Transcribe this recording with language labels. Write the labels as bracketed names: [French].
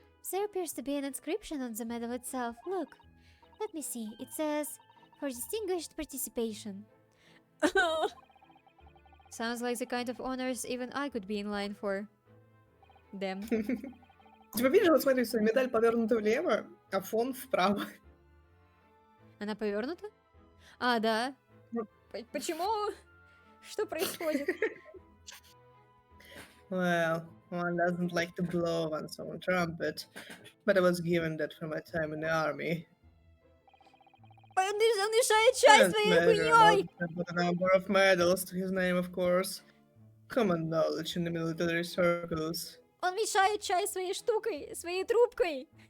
[English] There appears to be an inscription on the medal itself. Look. Let me see. It says, for distinguished participation. Sounds like the kind of honors even I could be in line for. Damn. [Russian] Типа видишь, вот смотри, что медаль повернута влево, а фон вправо. Она повернута? А, да. Ну. Почему? Что происходит? [English] Well, one doesn't like to blow one's own trumpet, but I was given that for my time in the army. [Russian] Он мешает чай [English] Can't [Russian] своей [English] measure [Russian] хуйней! [English] a number of medals to his name, of course. Common knowledge in the military circles. [Russian] Он мешает чай своей штукой, своей трубкой.